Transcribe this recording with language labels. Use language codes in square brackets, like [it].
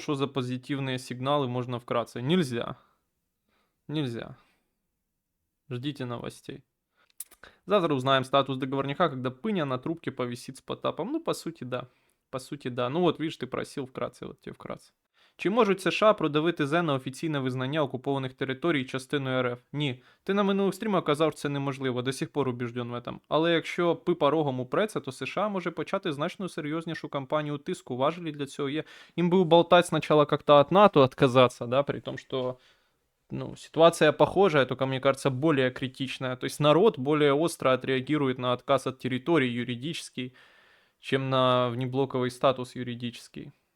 [ru] Что за позитивные сигналы можно вкратце? Нельзя. Нельзя. Ждите новостей. Завтра узнаем статус договорника, когда пыня на трубке повисит с Потапом. Ну, по сути, да. По сути, да. Ну вот, видишь, ты просил вкратце, вот тебе вкратце. [uk] Чи можуть США продавити ЗЕ на офіційне визнання окупованих територій частиною РФ? Ні. Ти на минулих стрімах казав, що це неможливо, [ru] до сих пор убіжден в этом. [uk] Але якщо пипа рогом упреться, то США може почати значно серйознішу кампанію тиску. Важелі для цього є. Їм би уболтать спочатку як-то від [ru] НАТО отказаться, да, при том, что ну, ситуация похожая, только, мне кажется, более критичная. То есть народ более остро отреагирует на отказ от территории юридический, чем на внеблоковый статус юридический.